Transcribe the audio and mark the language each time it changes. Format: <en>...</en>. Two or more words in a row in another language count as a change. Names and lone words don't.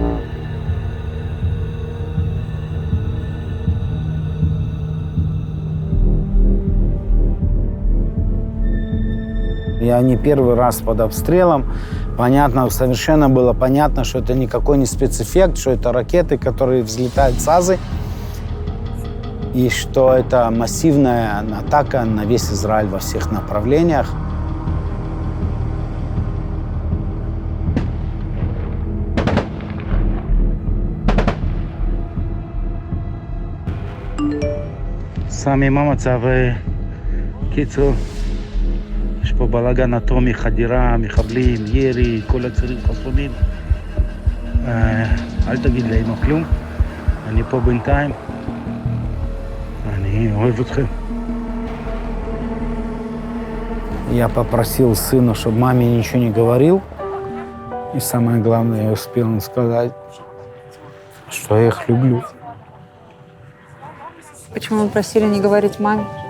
<ru>Я не первый раз под обстрелом. Понятно, совершенно было понятно, что это никакой не спецэффект, что это ракеты, которые взлетают с Азы, и что это массивная атака на весь Израиль во всех направлениях.</ru> <he>סמי, מה המצב? קיצור, יש פה בלגן אטומי, חדירה, מחבלים, ירי, כל הצירים חסומים. אל תגיד לנו כלום, אני פה בינתיים. אני אוהב אתכם.</he> <ru>Я попросил сына, чтобы маме ничего не говорил. И самое главное, я успел ему сказать, что я их люблю. Почему вы просили не говорить маме?</ru>